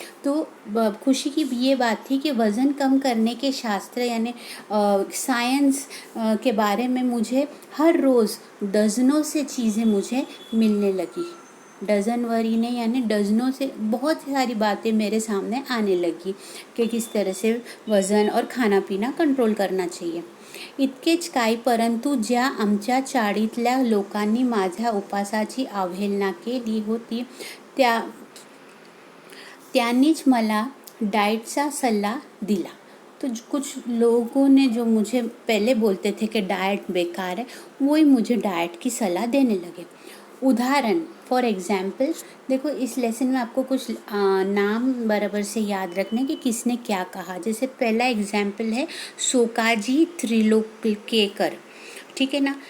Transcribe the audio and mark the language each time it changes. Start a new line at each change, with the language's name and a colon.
Hindi: तो खुशी की ये बात थी कि वज़न कम करने के शास्त्र यानी साइंस के बारे में मुझे हर रोज़ डज़नों से चीज़ें मुझे मिलने लगी. डज़नवरीने यानी डज़नों से बहुत सारी बातें मेरे सामने आने लगी कि किस तरह से वज़न और खाना पीना कंट्रोल करना चाहिए.
Marathi: इतकेच काय, परंतु ज्या आमच्या चाळीतल्या लोकांनी माझ्या उपासाची अवहेलना केली होती त्यांनीच मला डाइटचा सल्ला दिला.
Hindi: तो कुछ लोगों ने जो मुझे पहले बोलते थे कि डाइट बेकार है, वही मुझे डाइट की सलाह देने लगे. उदाहरण फॉर एग्जाम्पल, देखो इस लेसन में आपको कुछ नाम बराबर से याद रखने कि किसने क्या कहा. जैसे पहला एग्जाम्पल है सोकाजी त्रिलोकेकर, ठीक है ना.